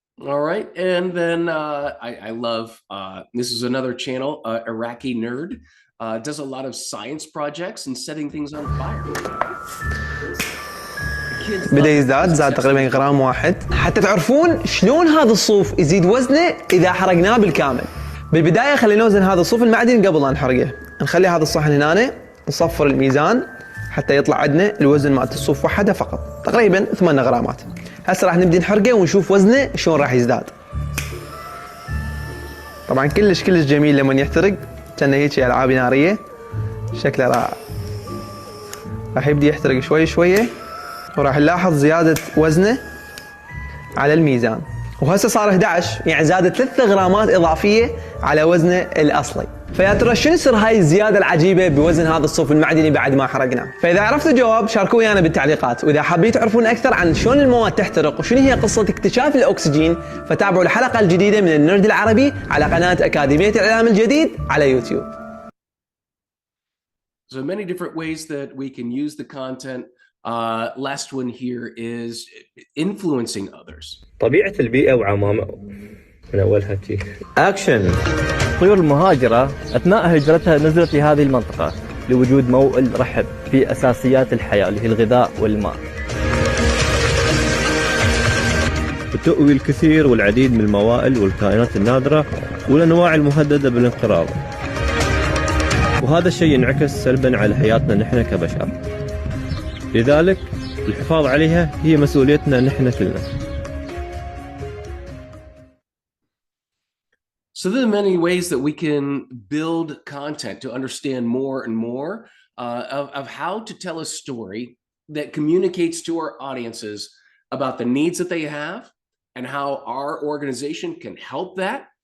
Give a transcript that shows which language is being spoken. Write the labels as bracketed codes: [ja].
[en] All right, and then I love, this is another channel, Iraqi Nerd, does a lot of science projects and setting things on fire. [ar] بدأ يزداد، زاد تقريبا غرام واحد. حتى تعرفون شلون هذا الصوف يزيد وزنه إذا حرقناه بالكامل. بالبداية خلينا نوزن هذا الصوف المعدني قبل لا نحرقه. نخلي هذا الصحن هنا، نصفر الميزان حتى يطلع عندنا الوزن مالت الصوف وحده فقط، تقريبا 8 غرامات. هسه راح نبدي نحرقه ونشوف وزنه شلون راح يزداد. طبعا كلش جميل لما يحترق، كأنه هيك ألعاب نارية، شكله رائع. راح يبدي يحترق شوية وراح نلاحظ زيادة وزنه على الميزان، وهسه صار 11، يعني زادت 3 غرامات إضافية على وزنه الأصلي. فيا ترى شنو سر هاي الزيادة العجيبة بوزن هذا الصوف المعدني بعد ما حرقناه؟ فإذا عرفتوا الجواب شاركوا ويانا بالتعليقات، وإذا حابين تعرفون أكثر عن شلون المواد تحترق وشنو هي قصة اكتشاف الأكسجين، فتابعوا الحلقة الجديدة من النرد العربي على قناة أكاديمية الإعلام الجديد على يوتيوب. [en] So many different ways that we can use the content. Last one here is influencing others. [ar] طبيعة البيئة وعوامل من أولها تي. أكشن. الطيور المهاجرة أثناء هجرتها نزلت لهذه المنطقة لوجود موئل رحب في أساسيات الحياة اللي هي الغذاء والماء. وتؤوي الكثير والعديد من الموائل والكائنات النادرة والأنواع المهددة بالانقراض. وهذا الشيء ينعكس سلبا على حياتنا نحن كبشر. لذلك الحفاظ عليها هي مسؤوليتنا نحن كلنا. [en] So there are many ways that we can build content to understand more and more of how to tell a story that communicates to our audiences about the needs that they have and how our organization can help that.